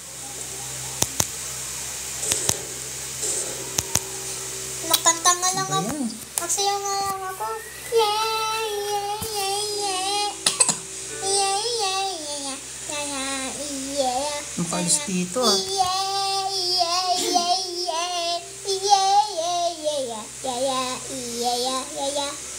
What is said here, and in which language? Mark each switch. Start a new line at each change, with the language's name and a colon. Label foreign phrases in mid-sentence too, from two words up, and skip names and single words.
Filipino: Makanta nga lang Ano ba ako. yan? Magsayaw nga lang ako.
English: Yeah, yeah, yeah, yeah. Yeah, yeah, yeah, yeah. Yeah.
Filipino: Makaalis dito, ah.
English: Yeah, yeah, yeah, yeah. Yeah, yeah, yeah, yeah. Yeah, yeah, yeah, yeah, yeah, yeah.